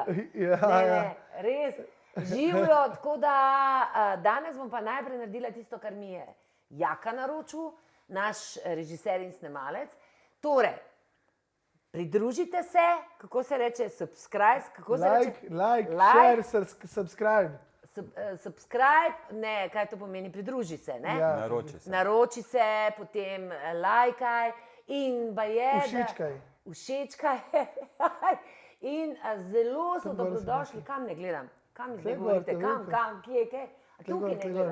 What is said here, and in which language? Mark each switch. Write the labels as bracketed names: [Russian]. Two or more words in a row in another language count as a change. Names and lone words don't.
[Slovenian] Ja. Res, živijo, tako da danes bom pa najprej naredila tisto, kar mi je Jaka naročil, naš režiser in snemalec. Torej, pridružite se, kako se reče, subscribe, kako se reče? [English] Like, share, subscribe. [Slovenian] Subscribe, ne, kaj to pomeni, pridruži se, ne? Ja. Naroči se. Potem lajkaj in všečkaj. In zelo so dobrodošli, kam ne gledam, kam mi zdaj govorite, kje? Tukaj ne gledam.